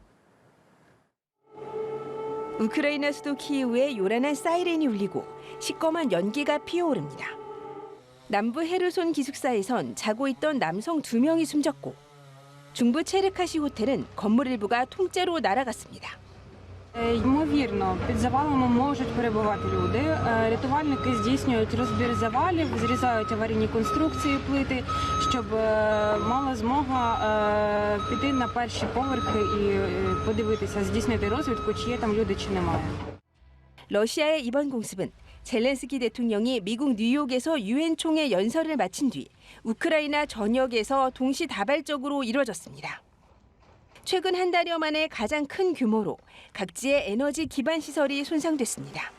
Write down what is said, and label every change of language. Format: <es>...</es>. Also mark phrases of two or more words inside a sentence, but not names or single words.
<ko>우크라이나 수도 키이우에 요란한 사이렌이 울리고 시꺼먼 연기가 피어오릅니다. 남부 헤르손 기숙사에선 자고 있던 남성 2명이 숨졌고 중부 체르카시 호텔은 건물 일부가 통째로 날아갔습니다.</ko> <uk>Ймовірно, під завалами можуть перебувати люди. Рятувальники здійснюють розбір завалів, зрізають аварійні конструкції плити, щоб мала змога піти на перші поверхи і подивитися, здійснити розвідку, чи є там люди, чи немає.</uk> <ko>러시아의 이번 공습은 젤렌스키 대통령이 미국 뉴욕에서 유엔 총회 연설을 마친 뒤 우크라이나 전역에서 동시다발적으로 이뤄졌습니다. 최근 한 달여 만에 가장 큰 규모로 각지의 에너지 기반 시설이 손상됐습니다.</ko>